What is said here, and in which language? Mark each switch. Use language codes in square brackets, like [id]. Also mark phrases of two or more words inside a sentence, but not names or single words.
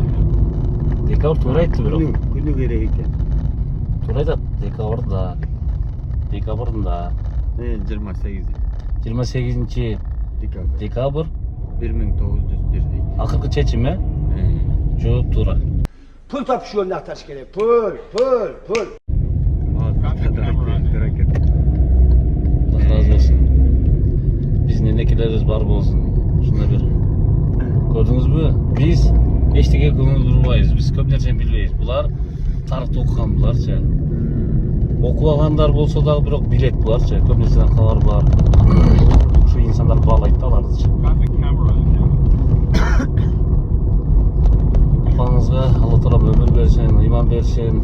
[ky] Декабрь туура айтты бирок. Күнү керек экен. Туура айтат. Декабрда 28. 28 декабрь 1901 дейт. Акыркы чечим, жооп туура. [uz] Pul topish yo'lini axtarish kerak. Pul. [tr] Allah razı olsun. [ky] Биздин энекелерибиз бар болсун. Ушундай бир. Көрдүңүзбү? Биз эчтеке көңүл бурбайбыз. Биз көп нерсени билбейбиз. Булар тарыхты окуган буларчы. Окубагандар болсо дагы бирок билет буларчы, көп нерседен кабар бар. Ушу инсандар баалайт да алардычы. Апаңызга Алла Таалам өмүр берсин, ыйман берсин.